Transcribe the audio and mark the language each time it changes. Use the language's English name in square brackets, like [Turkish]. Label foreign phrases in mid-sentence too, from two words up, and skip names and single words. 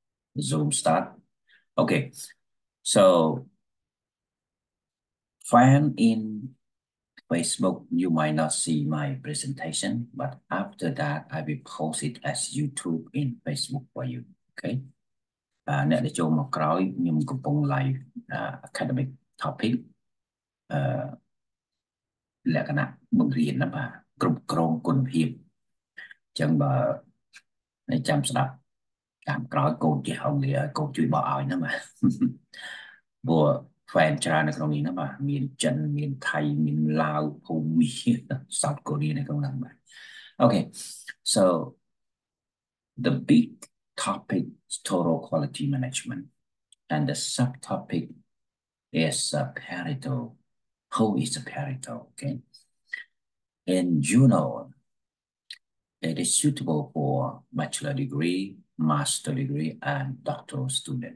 [English] Zoom start. Okay, so fan in Facebook, you might not see my presentation, but after that, I will post it as YouTube in Facebook for you. [Khmer] Okay. អ្នកដែលចូលមកក្រោយខ្ញុំកំពុង [English] live academic topic [Khmer] លក្ខណៈបង្រៀនណាបាទគ្រប់ គ្រងគុណភាពអញ្ចឹងបើអ្នកចាំស្ដាប់តាមក្រោយកូនចេះអង់គ្លេសកូនជួយបកឲ្យណាបាទព្រោះ fan ច្រើននៅក្នុងនេះណាបាទមានចិនមានថៃមានឡាវភូមា South Korea នៅក្នុងហ្នឹងបាទ [English] Okay so the big topic is total quality management and the subtopic is Pareto. Who is a Pareto? Okay, and you know it is suitable for bachelor degree, master degree, and doctoral student.